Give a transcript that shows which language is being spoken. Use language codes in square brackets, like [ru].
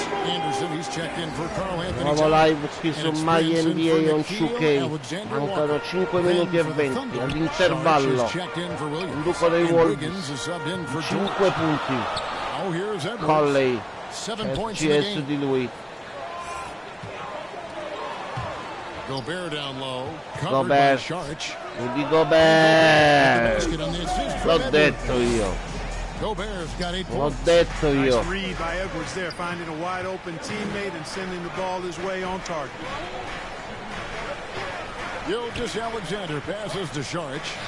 [en] Anderson, he's checked in for Carl Anthony. [it] Nuovo live qui su My NBA on 2K. Mancano 5 minuti e 20 all'intervallo. Induco dei Wolves 5 punti. Colley c'è su di lui. Gobert, di Gobert, l'ho detto io. L'ho detto io. [en] Read by Edwards there, finding a wide open teammate and sending the ball his way on target. Alexander passes to Saric.